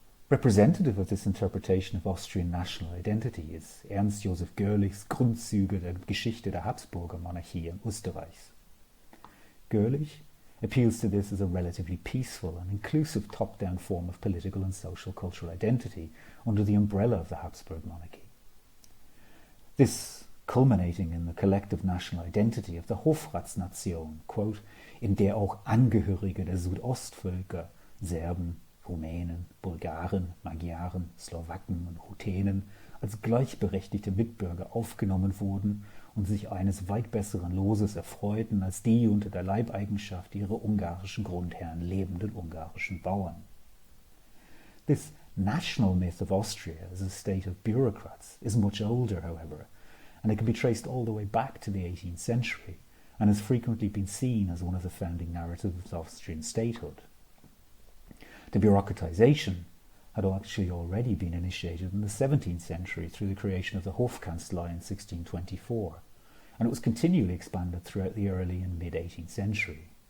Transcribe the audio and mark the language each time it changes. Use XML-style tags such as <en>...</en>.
<en>Representative of this interpretation of Austrian national identity is Ernst Josef Görlich's Grundzüge der Geschichte der Habsburger Monarchie in Österreich. Görlich appeals to this as a relatively peaceful and inclusive top-down form of political and social cultural identity under the umbrella of the Habsburg monarchy. This culminating in the collective national identity of the Hofratsnation, quote,</en> <de>in der auch Angehörige der Südostvölker, Serben, Rumänen, Bulgaren, Magyaren, Slowaken und Ruthenen als gleichberechtigte Mitbürger aufgenommen wurden und sich eines weit besseren Loses erfreuten als die unter der Leibeigenschaft ihrer ungarischen Grundherren lebenden ungarischen Bauern.</de> <en>This national myth of Austria as a state of bureaucrats is much older, however, and it can be traced all the way back to the 18th century, and has frequently been seen as one of the founding narratives of Austrian statehood. The bureaucratization had actually already been initiated in the 17th century through the creation of the Hofkanzlei in 1624, and it was continually expanded throughout the early and mid-18th century.</en>